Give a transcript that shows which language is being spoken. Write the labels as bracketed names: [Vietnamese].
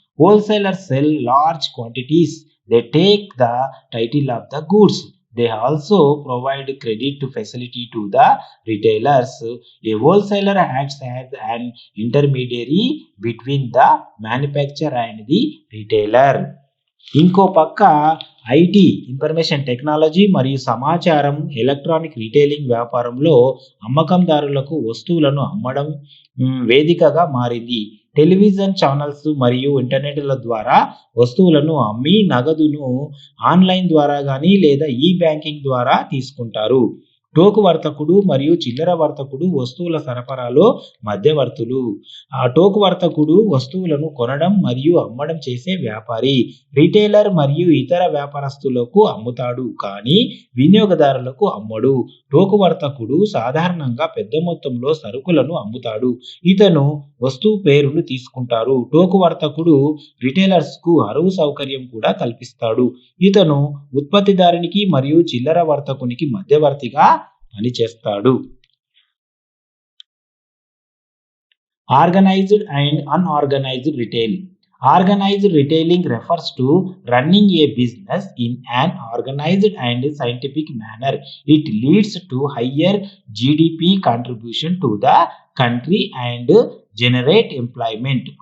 [English] Wholesalers sell large quantities. They take the title of the goods. They also provide credit facility to the retailers. A wholesaler acts as an intermediary between the manufacturer and the retailer. [Telugu] ఇంకో పక్క IT information technology మరియు సమాచారం electronic retailing వ్యాపారంలో అమ్మకందారులకు వస్తువులను అమ్మడం వేదికగా మారింది. Television channels మరియు ఇంటర్నెట్ల ద్వారా వస్తువులను అమ్మి నగదును ఆన్లైన్ ద్వారా కానీ లేదా ఈ బ్యాంకింగ్ ద్వారా తీసుకుంటారు. టోకు వర్తకుడు మరియు చిల్లర వర్తకుడు వస్తువుల సరఫరాలో మధ్యవర్తులు. ఆ టోకు వర్తకుడు వస్తువులను కొనడం మరియు అమ్మడం చేసే వ్యాపారి. రిటైలర్ మరియు ఇతర వ్యాపారస్తులకు అమ్ముతాడు కానీ వినియోగదారులకు అమ్మడు. టోకు వర్తకుడు సాధారణంగా పెద్ద మొత్తంలో సరుకులను అమ్ముతాడు. ఇతను వస్తువు పేరును తీసుకుంటారు. టోకు వర్తకుడు రిటైలర్స్కు అరువు సౌకర్యం కూడా కల్పిస్తాడు. ఇతను ఉత్పత్తిదారునికి మరియు చిల్లర వర్తకునికి మధ్యవర్తిగా పనిచేస్తాడు. [English] Organized and unorganized retail. Organized retailing refers to running a business in an organized and scientific manner. It leads to higher GDP contribution to the country and generate employment.